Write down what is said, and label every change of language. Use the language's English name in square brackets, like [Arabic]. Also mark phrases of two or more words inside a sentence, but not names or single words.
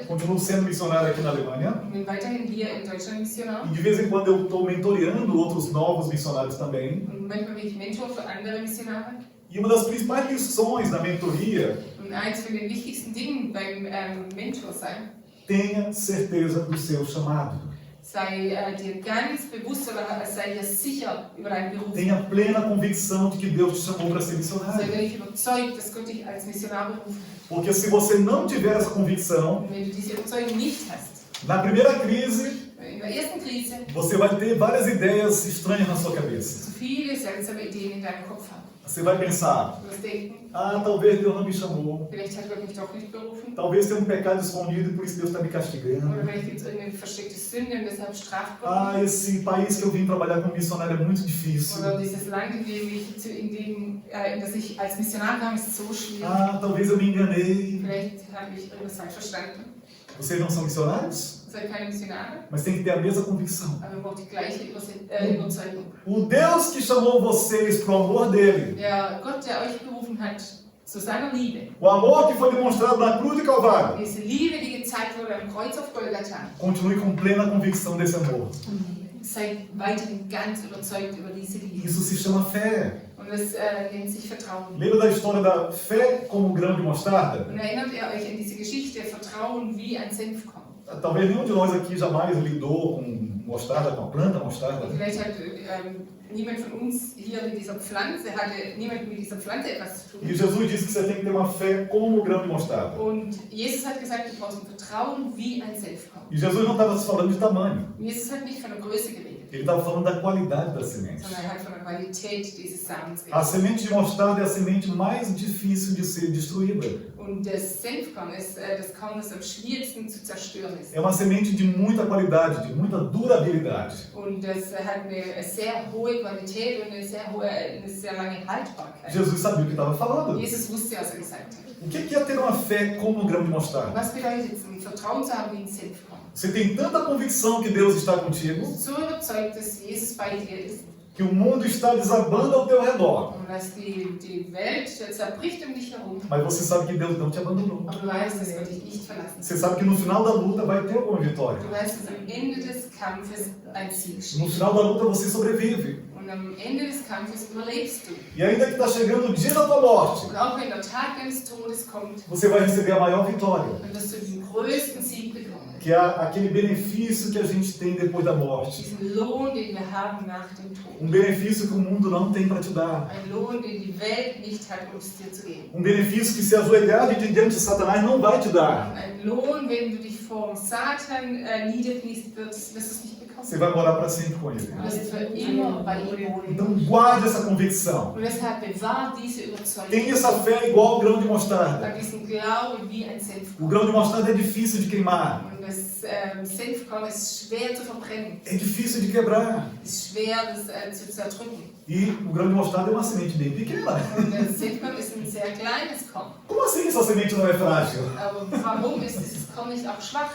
[Portuguese] continuo sendo missionário aqui na Alemanha. [German] Ich bin weiterhin hier in Deutschland Missionar. [Portuguese] E de vez em quando eu estou mentoreando outros novos missionários também. [German] Und manchmal bin ich Mentor für andere Missionare. [Portuguese] E uma das principais lições da mentoria, [German] Und eins von den wichtigsten Dingen beim Mentor sein, [Portuguese] tenha certeza do seu chamado. [German] sei dir ganz bewusst oder sei dir sicher über deinen Beruf. [Portuguese] Tenha plena convicção de que Deus te chamou para ser [German] Sei [Portuguese] missionário. [German] wirklich überzeugt, dass Gott dich als Missionar berufen hat. [Portuguese] Porque se você não tiver essa convicção, [German] Und wenn du diese Überzeugung nicht hast, [Portuguese] na primeira crise, [German] in der ersten Krise, [Portuguese] você vai ter várias ideias estranhas na sua cabeça. [German] zu viele seltsame Ideen in deinem Kopf haben. [Portuguese] Você vai pensar, [German] Du wirst denken, [Portuguese] talvez Deus não me chamou. [German] vielleicht hat Gott mich doch nicht berufen. [Portuguese] Talvez tenha um pecado escondido e por isso Deus está me castigando. [German] Oder vielleicht gibt es irgendeine versteckte Sünde und deshalb straft Gott mich. [Portuguese] Esse país que eu vim trabalhar como missionário é muito difícil. [German] Oder dieses Land, in das ich als Missionar kam, ist so schwierig. [Portuguese] Talvez eu me enganei. [German] Vielleicht habe ich irgendwas falsch verstanden. [Portuguese] Vocês não são missionários? [German] Ihr seid keine Missionare, [Portuguese] Mas tem que ter a mesma convicção. [German] aber ihr braucht die gleiche Überzeugung. [Portuguese] O Deus que chamou vocês para o amor dele, [German] Der Gott, der euch berufen hat, zu seiner Liebe, [Portuguese] o amor que foi demonstrado na cruz de Calvário, [German] diese Liebe, die gezeigt wurde am Kreuz auf Golgatha, [Portuguese] continue com plena convicção desse amor. [German] seid weiterhin ganz überzeugt über diese Liebe. [Portuguese] Isso se chama fé. [German] Und das nennt sich Vertrauen. [Portuguese] Lembra da história da fé como grão de mostarda? [German] Und erinnert ihr euch an diese Geschichte, Vertrauen wie ein Senfkorn? [Portuguese] Talvez nenhum de nós aqui jamais lidou com mostarda, com a planta mostarda. [German] Vielleicht hat niemand von uns hier mit dieser Pflanze, niemand mit dieser Pflanze etwas zu [Portuguese] E [German] tun. [Portuguese] Jesus disse que você tem que ter uma fé como o grão de mostarda. [German] Und Jesus hat gesagt, du brauchst ein Vertrauen wie ein Senfkorn. [Portuguese] E Jesus não estava falando de tamanho. [German] Und Jesus hat nicht von der Größe geredet, [Portuguese] Ele estava falando da qualidade da semente. [German] sondern er hat von der Qualität dieses Samens [Portuguese] A [German] geredet. [Portuguese] semente de mostarda é a semente mais difícil de ser destruída. [German] Und das Senfkorn ist das Korn, das am schwierigsten zu zerstören ist. [Portuguese] É uma semente de muita qualidade, de muita durabilidade. [German] Und das hat eine sehr hohe Qualität und eine sehr lange Haltbarkeit. [Portuguese] Jesus sabia o que estava falando. [German] Jesus wusste, was er gesagt hat. [Portuguese] O que é ter uma fé como um grão de mostarda? [German] Was bedeutet es, ein Vertrauen zu haben wie ein Senfkorn? [Portuguese] Você tem tanta convicção que Deus está contigo, [German] So überzeugt, dass Jesus bei dir ist [Portuguese] que o mundo está desabando ao teu redor. [German] und dass die Welt zerbricht um dich herum. [Portuguese] Mas você sabe que Deus não te abandonou. [German] Aber du weißt, dass Gott dich nicht verlassen [Portuguese] Você [German] hat. [Portuguese] sabe que no final da luta vai ter alguma vitória. [German] Du weißt, dass am Ende des Kampfes ein Sieg [Portuguese] No [German] steht. [Portuguese] final da luta você sobrevive. [German] Und am Ende des Kampfes überlebst du. [Portuguese] E ainda que está chegando o dia da tua morte, [German] Und auch wenn der Tag deines Todes kommt, [Portuguese] você vai receber a maior vitória. [German] dann wirst du den größten Sieg bekommen. [Portuguese] Que é aquele benefício que a gente tem depois da morte. [German] Diesen Lohn, den wir haben nach dem Tod. [Portuguese] Benefício que o mundo não tem para te dar. [German] Ein Lohn, den die Welt nicht hat, um es dir zu geben. [Portuguese] Benefício que se ajoelhar diante de Satanás não vai te dar. [German] Ein Lohn, wenn du dich vor Satan niederkniest, wirst du es nicht bekommen. [Portuguese] Você vai morar para sempre com ele. [German] Du wirst für immer bei ihm wohnen. [Portuguese] Então guarde essa convicção. [German] Und deshalb bewahr diese Überzeugung. [Portuguese] Tenha essa fé igual ao grão de mostarda. [German] Hab diesen Glauben wie ein [Portuguese] O [German] Senfkorn. [Portuguese] grão de mostarda é difícil de queimar. [German] Und das Senfkorn ist schwer zu verbrennen. [Portuguese] É difícil de quebrar. [German] Es ist schwer, das zu zerdrücken. [Portuguese] E o grão de mostarda é uma semente bem pequena. [German] Und das Senfkorn ist ein sehr kleines Korn. [Portuguese] Como assim essa semente não é frágil? [German] Aber warum ist dieses Korn nicht auch schwach?